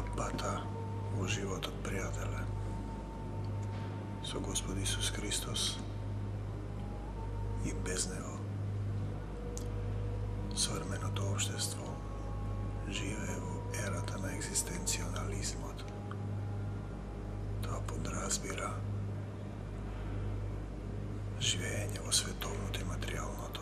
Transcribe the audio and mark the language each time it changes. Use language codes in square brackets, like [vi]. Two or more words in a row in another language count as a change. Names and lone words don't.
[hr] vrata u život od prijatelja. [mk] Со Господ Исус Христос и без Него современото општество живее во ерата на екзистенционализмот. Тоа подразбира живење во световното и материјалното.